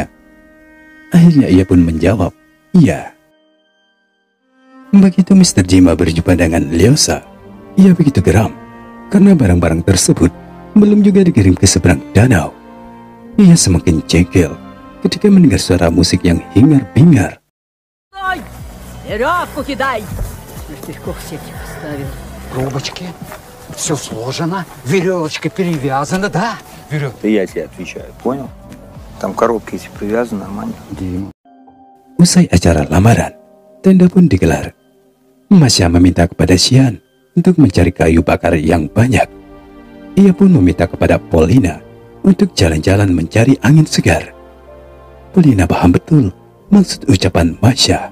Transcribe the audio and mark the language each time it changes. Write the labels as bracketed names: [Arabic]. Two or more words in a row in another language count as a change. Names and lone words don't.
[Indonesian] Akhirnya ia pun menjawab, iya. Begitu Mr. Jima berjumpa dengan Liosa, ia begitu geram karena barang-barang tersebut belum juga dikirim ke seberang danau. Ia semakin jengkel ketika mendengar suara musik yang hingar-bingar. [Russian] Трубочки. Все сложено, веревочка перевязана, да? Веревка. Да я тебе отвечаю, понял? Там коробки эти привязаны нормально. [Indonesian] Usai acara lamaran, tenda pun digelar. Masya meminta kepada Xian untuk mencari kayu bakar yang banyak. Ia pun meminta kepada Polina untuk jalan-jalan mencari angin segar. Polina paham betul maksud ucapan Masya.